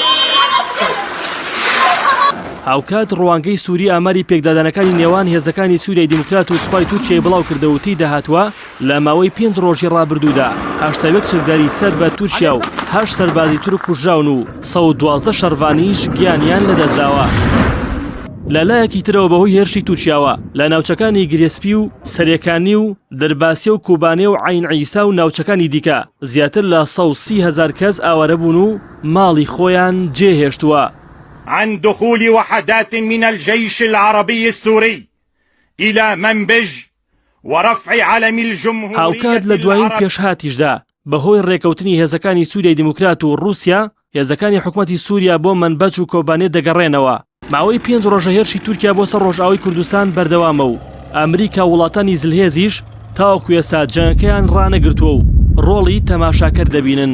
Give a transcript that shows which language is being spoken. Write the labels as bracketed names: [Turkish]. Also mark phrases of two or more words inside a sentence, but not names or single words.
[Central Kurdish] هاوکات ڕوانگەی سووری ئاماری پێکدادانەکانی نێوان هێزەکانی سووریای دموکرات و سوپای تورکیای بڵاو کردەوەتی داهاتوە لە ماوەی 5 ڕۆژی ڕابردوودا 81 چەکداری سەر بە تورکیا و 8 سەربازی تورک کوژراون و 112 شەڕڤانیش گیانیان لەدەستداوە. لەلایەکی ترەوە بەهۆی هێرشی تورکیاوە لە ناوچەکانی گرێسپی و سەرەکانی و دەرباسیە و کوبانێ و عین عیسا و ناوچەکانی دیکە زیاتر لە 130,000 کەس ئاوارە بوون و ماڵی خۆیان جێهێشتووە. [Arabic] عن دخول وحدات من الجيش العربي السوري إلى منبج ورفع علم الجمهورية [Central Kurdish] هاوکات لە دوایین پێشهاتیشدا بەهۆی ڕێکەوتنی هێزەکانی سووریای دموکرات و رووسیا هێزەکانی حکوومەتی سووریا بۆ منبەج و کۆبانێ دەگەڕێنەوە. ماوەی 5 ڕۆژە هێرشی تورکیا بۆ سەر ڕۆژئاوای کوردستان بەردەوامە و ئەمریکا وڵاتانی زلهێزیش تاوەکو ئێستا جەنگەکەیان ڕانەگرتووە و ڕۆڵی تەماشاکەر دەبینن.